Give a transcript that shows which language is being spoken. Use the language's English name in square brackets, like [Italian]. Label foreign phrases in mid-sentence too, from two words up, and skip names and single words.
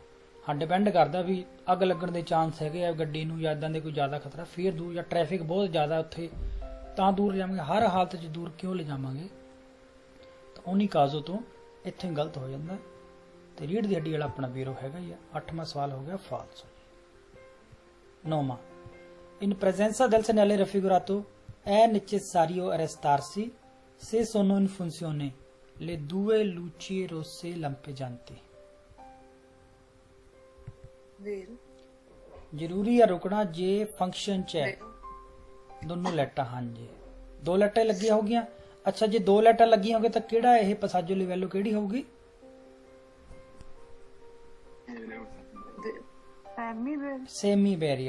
[Punjabi] ਹਾਂ, ਡਿਪੈਂਡ ਕਰਦਾ ਵੀ ਅੱਗ ਲੱਗਣ ਦੇ ਚਾਂਸ ਹੈਗੇ ਆ ਗੱਡੀ ਨੂੰ, ਜਾਂ ਇੱਦਾਂ ਦੇ ਕੋਈ ਜ਼ਿਆਦਾ ਖਤਰਾ, ਫਿਰ ਦੂਰ, ਜਾਂ ਟ੍ਰੈਫਿਕ ਬਹੁਤ ਜ਼ਿਆਦਾ ਉੱਥੇ, ਤਾਂ ਦੂਰ ਲਿਆਵਾਂਗੇ। ਹਰ ਹਾਲਤ 'ਚ ਦੂਰ ਕਿਉਂ ਲੈ ਜਾਵਾਂਗੇ? ਤਾਂ [Italian] ogni caso [Punjabi] ਤੋਂ ਇੱਥੇ ਗਲਤ ਹੋ ਜਾਂਦਾ। ਤੇ ਰੀੜ੍ਹ ਦੀ ਹੱਡੀ ਵਾਲਾ ਆਪਣਾ ਵੀਰੋ ਹੈਗਾ ਹੀ ਆ। 8ਵਾਂ ਸਵਾਲ ਹੋ ਗਿਆ ਫਾਲਸੋ। [Italian] 9ਵਾਂ in presenza del segnale raffigurato è necessario arrestarsi se sono in funzione le due luci rosse lampeggianti। [Punjabi] ਜ਼ਰੂਰੀ ਹੈ ਰੁਕਣਾ ਜੇ ਫੰਕਸ਼ਨ ਚ ਹੈ ਦੋਨੋਂ ਲਾਈਟਾਂ। ਹਾਂਜੀ, 2 ਲਾਈਟਾਂ ਲੱਗੀਆਂ ਹੋਗੀਆਂ। ਅੱਛਾ, ਜੇ 2 ਲਾਈਟਾਂ ਲੱਗੀਆਂ ਹੋਗੇ ਤਾਂ ਕਿਹੜਾ ਇਹ [Italian] passaggio livello [Punjabi] ਕਿਹੜੀ ਹੋਊਗੀ? [English] semi barrier.